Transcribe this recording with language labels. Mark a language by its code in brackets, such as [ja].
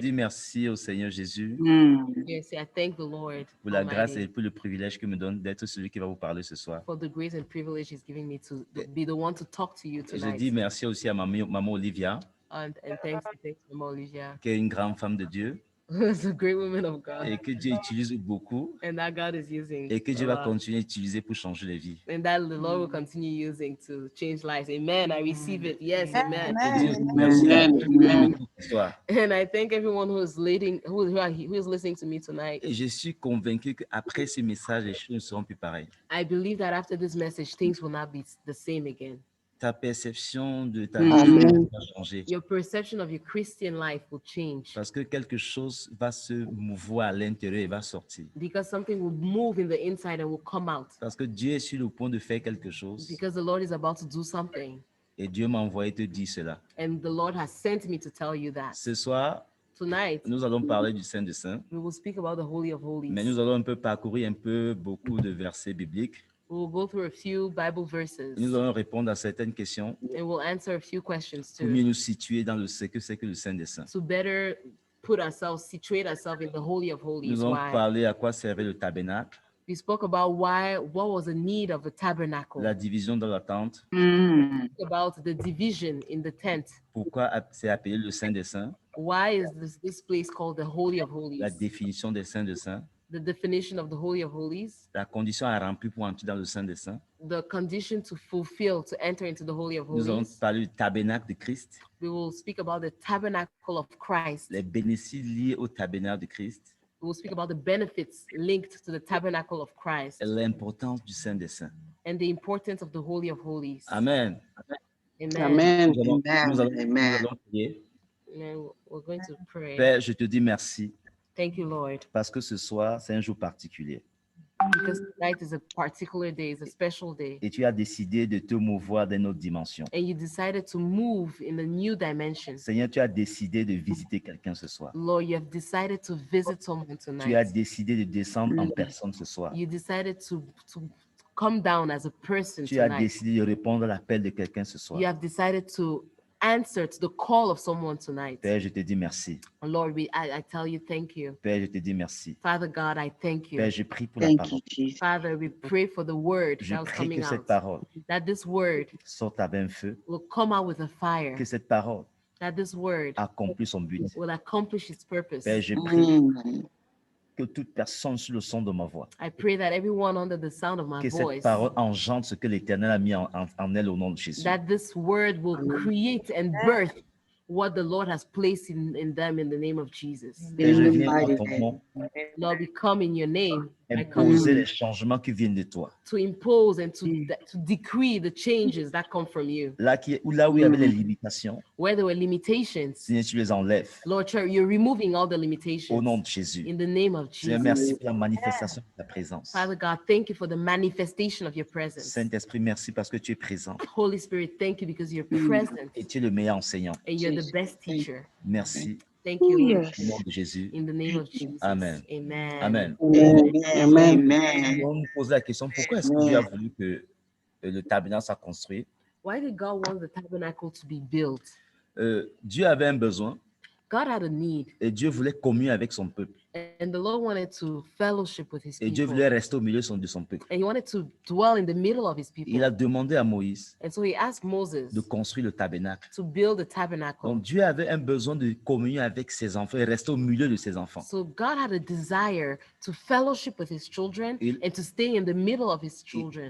[fr] dis merci au Seigneur Jésus Mm. [en] Yes, I thank the Lord [fr] pour la grâce [en] Almighty [fr] et pour le privilège qu'il me donne d'être celui qui va vous parler ce soir. [en] for the grace and privilege He's giving me to be the one to talk to you [fr] Je [en] tonight. [fr] dis merci aussi à maman Olivia, [en] And thanks to Mama Olivia, [fr] qui est une grande femme de Dieu [en] who's a great woman of God, [fr] et que Dieu utilise beaucoup [en] and that God is using [fr] et que Dieu [en] a [fr] va [en] lot, [fr] continuer à utiliser pour changer les vies. [en] and that the Lord will continue using to change lives. Amen. I receive it. Yes, amen. [fr] Je dis aussi merci à [en] Amen. [fr] tous ceux qui [en] Amen. [fr] m'écoutent ce soir. [en] And I thank everyone who is leading, who is listening to me tonight. [fr] Et je suis convaincu qu'après ce message, les choses ne seront plus pareilles. [en] I believe that after this message, things will not be the same again. [fr] Ta perception de ta [en] Amen. [fr] vie va changer. [en] Your perception of your Christian life will change [fr] Parce que quelque chose va se mouvoir à l'intérieur et va sortir. [en] because something will move in the inside and will come out [fr] Parce que Dieu est sur le point de faire quelque chose [en] because the Lord is about to do something. [fr] et Dieu m'a envoyé te dire cela. [en] And the Lord has sent me to tell you that. [fr] Ce soir, [en] Tonight, [fr] nous allons parler du Saint des Saints, [en] we will speak about the Holy of [fr] mais [en] Holies. [fr] nous allons un peu parcourir beaucoup de versets bibliques. [en] We will go through a few Bible verses [fr] Nous allons répondre à certaines questions [en] and we'll answer a few questions [fr] pour mieux [en] too, [fr] nous situer dans ce que c'est que le Saint des Saints. [en] to better put ourselves, situate ourselves in the Holy of Holies. [fr] Nous allons [en] Why? [fr] parler à quoi servait le tabernacle, [en] We spoke about what was the need of the tabernacle, [fr] la division dans la tente, Mm. [en] about the division in the tent. [fr] pourquoi c'est appelé le Saint des Saints, [en] Why is this place called the Holy of [fr] la [en] Holies? [fr] définition des Saints des Saints, [en] The definition of the Holy of Holies, [fr] la condition à remplir pour entrer dans le Saint des Saints. [en] the condition to fulfill to enter into the Holy of [fr] Nous allons [en] Holies. [fr] parler du tabernacle de Christ, [en] We will speak about the tabernacle of Christ. [fr] les bénéfices liés au tabernacle de Christ [en] We will speak about the benefits linked to the tabernacle of Christ [fr] et l'importance du Saint des Saints. [en] and the importance of the Holy of Holies. Amen. Amen. Amen. [fr] Nous allons, [en] Amen. [fr] nous allons- nous [en] Amen. [fr] allons prier. [en] And we're going to pray. [fr] Père, je te dis merci [en] Thank you, Lord, [fr] parce que ce soir, c'est un jour particulier. [en] because tonight is a particular day, it's a special day. [fr] Et tu as décidé de te mouvoir dans notre dimension. [en] And you decided to move in a new dimension. [fr] Seigneur, tu as décidé de visiter quelqu'un ce soir. [en] Lord, you have decided to visit someone [fr] Tu as [en] tonight. [fr] décidé de descendre en personne ce soir. [en] You decided to come down as a person [fr] Tu as [en] tonight. [fr] décidé de répondre à l'appel de quelqu'un ce soir. [en] You have decided to answer to the call of someone tonight. [fr] Père, je te dis merci. [en] Lord, I tell you thank you. [fr] Père, je te dis merci. [en] Father God, I thank you. [fr] Père, je prie pour la [en] Thank [fr] parole. [en] you, Jesus. Father, we pray for the word [fr] Je [en] that was [fr] prie [en] coming [fr] que cette [en] out, [fr] parole [en] that this word [fr] sorte avec un feu, [en] will come out with a fire, [fr] que cette parole [en] that this word [fr] accomplisse son but. [en] will accomplish its purpose. [fr] Père, je prie Mm. que toute personne sur le son de ma voix, [en] I pray that everyone under the sound of my [fr] que cette [en] voice, [fr] parole engendre ce que l'Éternel a mis en elle au nom de Jésus. [en] that this word will create and birth what the Lord has placed in them in the name of Jesus. [fr] Père, je [en] In the [fr] viens en [en] mighty [fr] ton [en] name. [fr] nom [en] Lord, we come in your name. I come [fr] imposer les changements qui viennent de toi. [en] to impose and to decree the changes that come from you. [fr] Là où il y avait les limitations, [en] Where there were limitations, [fr] Seigneur, tu les enlèves [en] Lord, you're removing all the [fr] au nom [en] limitations [fr] de Jésus. [en] in the name of [fr] Seigneur, [en] Jesus. [fr] merci pour la manifestation de ta présence. [en] Father God, thank you for the manifestation of your presence. [fr] Saint-Esprit, merci parce que tu es présent [en] Holy Spirit, thank you because you're present [fr] et tu es le meilleur enseignant. [en] and you're the best teacher. [fr] Merci [en] Thank you, Lord, [fr] au nom de Jésus. [en] in the name of Jesus. Amen. Amen. Amen. Amen. [fr] Nous [en] Amen. [fr] allons nous poser la question, pourquoi est-ce que Dieu a voulu que le tabernacle soit construit? [en] Why did God want the tabernacle to be built? [fr] Dieu avait un besoin, [en] God had a need, [fr] Et Dieu voulait communier avec son peuple. [en] and the Lord wanted to fellowship with his [fr] Et Dieu [en] people. [fr] voulait rester au milieu de son peuple. [en] And he wanted to dwell in the middle of his people. [fr] Il a demandé à Moïse [en] And so he asked Moses [fr] de construire le tabernacle. [en] to build the tabernacle. [fr] Donc Dieu avait un besoin de communier avec ses enfants et rester au milieu de ses enfants. [en] So God had a desire to fellowship with his children and to stay in the middle of his children.